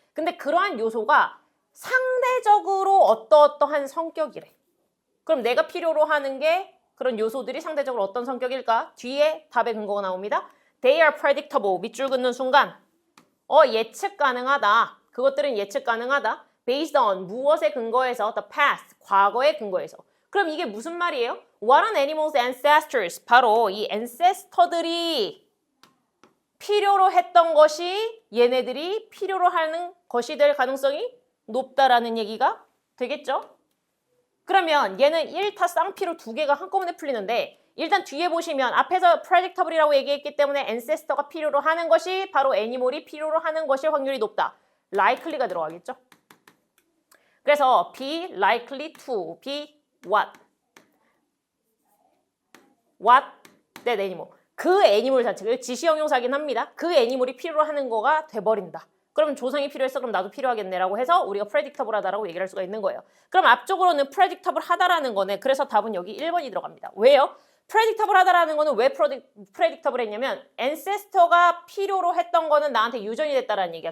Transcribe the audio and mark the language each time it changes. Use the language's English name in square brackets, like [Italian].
[Korean] 근데 그러한 요소가 상대적으로 어떠한 성격이래. 그럼 내가 필요로 하는 게 그런 요소들이 상대적으로 어떤 성격일까? 뒤에 답의 근거가 나옵니다. [English] They are predictable. [Korean] 밑줄 긋는 순간 예측 가능하다. 그것들은 예측 가능하다. [English] Based on [Korean] 무엇에 근거해서 [English] the past. [Korean] 과거에 근거해서. 그럼 이게 무슨 말이에요? [English] What an animal's ancestors. [Korean] 바로 이 ancestor들이 필요로 했던 것이 얘네들이 필요로 하는 것이 될 가능성이 높다라는 얘기가 되겠죠? 그러면 얘는 1타 쌍피로 두 개가 한꺼번에 풀리는데 일단 뒤에 보시면 앞에서 predictable이라고 얘기했기 때문에 ancestor가 필요로 하는 것이 바로 애니멀이 필요로 하는 것일 확률이 높다. likely가 들어가겠죠? 그래서 [English] be likely to be what? What that animal. [Korean] 그 애니멀 자체가 지시형용사긴 합니다. 그 애니멀이 필요로 하는 거가 돼버린다. 그럼 조상이 필요했어? 그럼 나도 필요하겠네라고 해서 우리가 predictable 하다라고 얘기를 할 수가 있는 거예요. 그럼 앞쪽으로는 predictable 하다라는 거네. 그래서 답은 여기 1번이 들어갑니다. 왜요? predictable 하다라는 거는 왜 predictable 했냐면 ancestor가 필요로 했던 거는 나한테 유전이 됐다라는 얘기야.